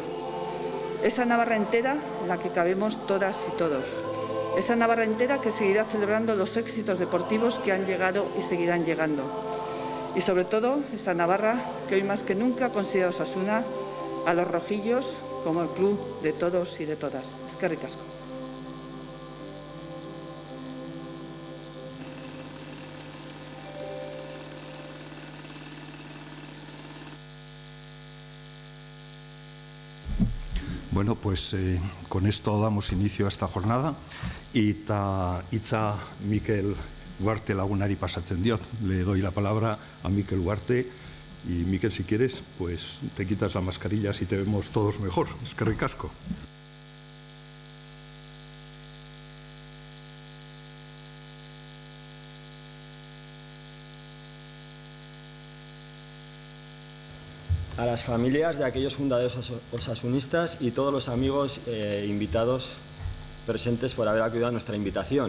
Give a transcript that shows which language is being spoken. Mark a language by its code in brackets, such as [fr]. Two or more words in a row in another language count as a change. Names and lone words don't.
[es] Esa Navarra entera en la que cabemos todas y todos. Esa Navarra entera que seguirá celebrando los éxitos deportivos que han llegado y seguirán llegando. Y sobre todo, esa Navarra que hoy más que nunca considera Osasuna a los rojillos como el club de todos y de todas. [eu] Eskerrik asko. [es] Bueno, pues con esto damos inicio a esta jornada [eu] eta hitza Mikel Ugarte lagunari pasatzen diot. [es] Le doy la palabra a Mikel Ugarte y Mikel, si quieres, pues te quitas la mascarilla así te vemos todos mejor. [eu] Eskerrik asko. [es] A las familias de aquellos fundadores osasunistas y todos los amigos invitados presentes por haber acudido a nuestra invitación.